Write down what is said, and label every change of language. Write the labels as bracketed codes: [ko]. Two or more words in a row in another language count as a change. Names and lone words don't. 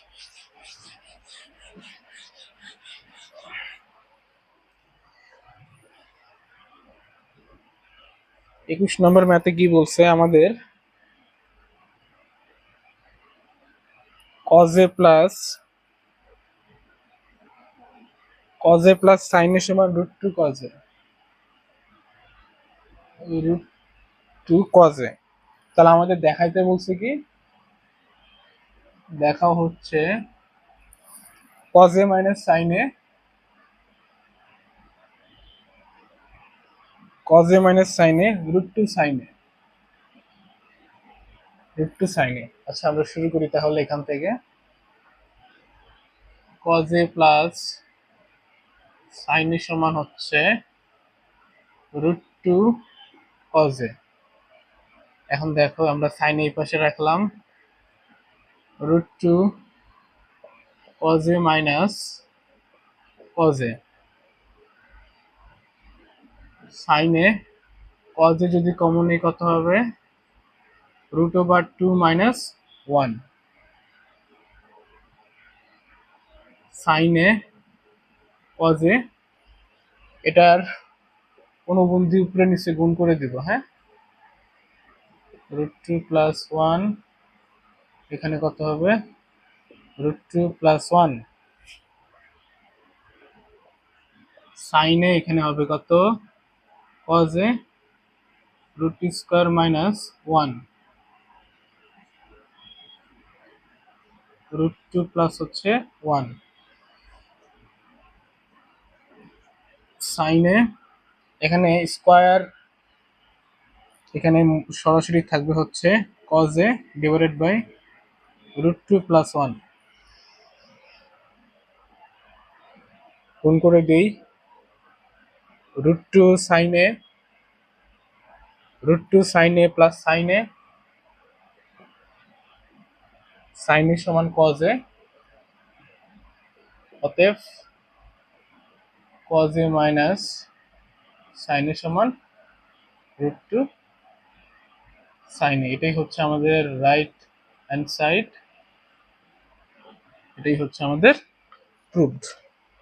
[bn] 21 নম্বর ম্যাথে কি বলছে আমাদের cos a প্লাস sin a সমান √2 cos a, √2 cos a। তাহলে আমাদের দেখাইতে বলছে কি, দেখাও হচ্ছে cos a মাইনাস sin a, cos a মাইনাস sin a √2 sin a, √2 sin a। আচ্ছা আমরা শুরু করি তাহলে এখান থেকে। cos a প্লাস sin a সমান হচ্ছে √2 cos a। এখন দেখো আমরা sin a এই পাশে রাখলাম, √2 cos a মাইনাস cos a, sin a, cos a যদি কমন নেই কত হবে, √2 মাইনাস 1, sin a cos a, এটার অনুবন্ধী উপরে নিচে গুণ করে দিব, হ্যাঁ, √2 প্লাস 1, এখানে কত হবে, √2 প্লাস 1, sin a এখানে হবে কত, cos a √2 মাইনাস 1, √2 প্লাস হচ্ছে 1, sin a এখানে স্কয়ার, এখানে সরাসরি থাকবে হচ্ছে cos a [en] divided by [bn] √2 প্লাস 1, গুণ করে দেই, √2 sin a, √2 sin a প্লাস sin a, sin a সমান cos a, অতএব cos a মাইনাস sin a সমান √2 sin a, এটাই হচ্ছে আমাদের [en] right hand side, [bn] এটাই হচ্ছে আমাদের প্রুভড।